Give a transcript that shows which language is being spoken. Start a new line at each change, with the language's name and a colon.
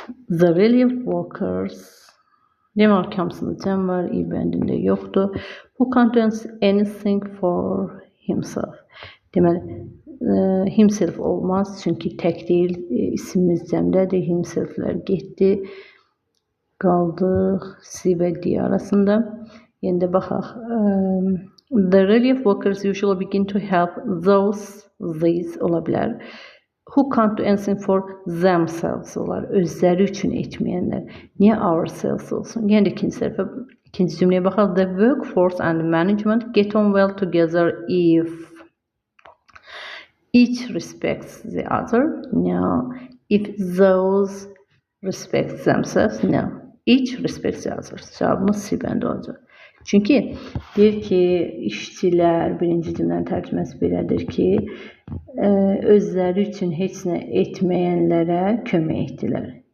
Azerbaijani: The relief workers deməli hamısında cəm var, i bəndində yoxdur.
English: Who can't do anything for himself.
Azerbaijani: Deməli himself olmaz çünki tək deyil, ismimiz cəmdədir, himselflər getdi. Qaldıq C və D arasında. Yəni də baxaq.
English: The relief workers usually begin to help these
Azerbaijani: ola bilər.
English: Who can't do anything for themselves olar.
Azerbaijani: Özləri üçün etməyənlər. Niyə ourselves olsun? Yəni ikinci cümləyə baxaq.
English: The workforce and management get on well together if each respects the other. No. If those respect themselves. No. Each respects the other.
Azerbaijani: Cavabımız C bəndə olacaq. Çünki deyir ki, işçilər, birinci cümlənin tərcüməsi belədir ki, özləri üçün heç nə etməyənlərə kömək etdilər.